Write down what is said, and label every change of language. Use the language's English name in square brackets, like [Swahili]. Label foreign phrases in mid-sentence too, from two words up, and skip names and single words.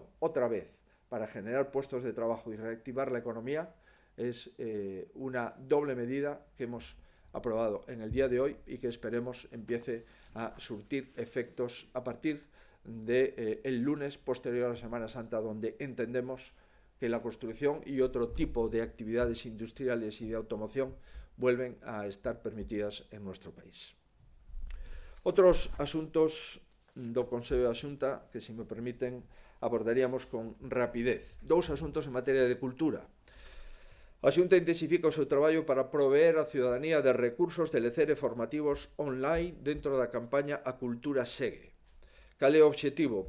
[Spanish] otra vez para generar puestos de trabajo y reactivar la economía es una doble medida que hemos aprobado en el día de hoy y que esperemos empiece a surtir efectos a partir del lunes posterior a la Semana Santa, donde entendemos que la construcción y otro tipo de actividades industriales y de automoción vuelven a estar permitidas en nuestro país. [Galician] Otros asuntos do Consello da Xunta que, se me permiten, abordaríamos con rapidez. Dous asuntos en materia de cultura. A Xunta intensifica o seu traballo para proveer a ciudadanía de recursos de lecer e formativos online dentro da campaña A Cultura Segue. Cal é o obxectivo?